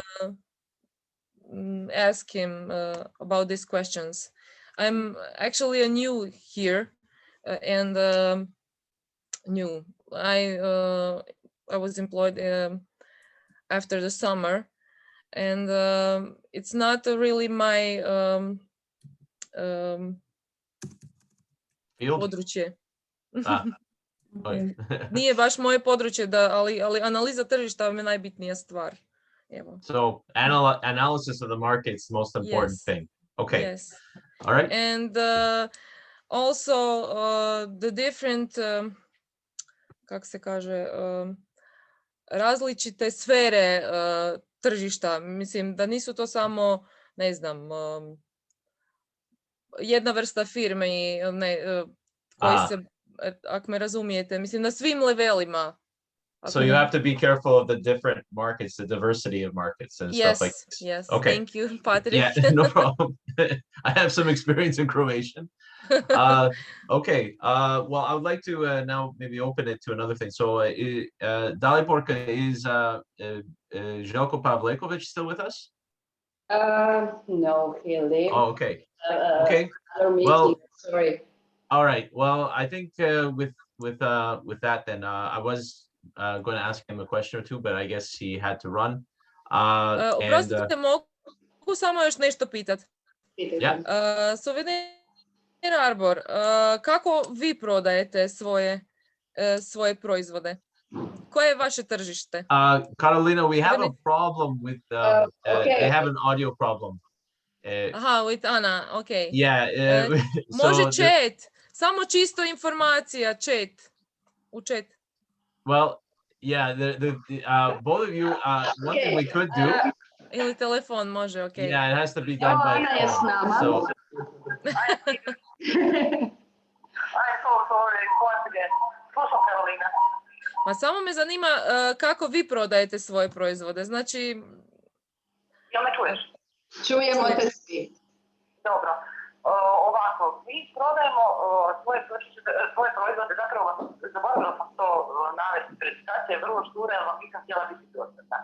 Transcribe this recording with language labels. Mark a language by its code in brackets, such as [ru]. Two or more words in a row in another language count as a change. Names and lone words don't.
[en] And ask him about these questions. I'm actually a new here, and new. I was employed after the summer, and it's not really my područje. [hr] Nije baš moje područje, ali analiza tržišta mi je najbitnija stvar. Evo. [en] So analysis of the market is the most important thing. Okay. Yes. All right. And also the different, [hr] kako se kaže, različite sfere tržišta. Mislim da nisu to samo, ne znam, jedna vrsta firme koji se, ako me razumijete, mislim na svim levelima. [en] So you have to be careful of the different markets, the diversity of markets and stuff like this. Yes. Okay. Thank you, Patrick. Yeah, no problem. I have some experience in Croatian. Okay. Well, I would like to now maybe open it to another thing. So, Daliborka, is Željko Pavleković still with us? No, he left. Oh, okay. Okay. Well, sorry. All right. Well, I think with that, then I was going to ask him a question or two, but I guess he had to run. [hr] Oprostite, mogu samo još nešto pitati? [en] Yeah. [hr] Souvenir Arbor, kako vi prodajete svoje proizvode? Koje je vaše tržište? [en] Carolina, we have a problem with, they have an audio problem. Aha, with Ana, okay. Yeah. [hr] Može chat, samo čisto informacija, chat. U chat. [en] Well, yeah, both of you, one thing we could do. [hr] Ili telefon može, ok. [en] Yeah, it has to be done by phone. So. I'm so sorry, once again. [hr] Slušam, Karolina. Ma samo me zanima kako vi prodajete svoje proizvode, znači... Jel me čuješ? Čujemo te svi. Dobro. Ovako, mi prodajemo svoje proizvode, zapravo zaboravila sam to navesti, prezentacija je vrlo štura, jer vam nisam htjela biti dostatna.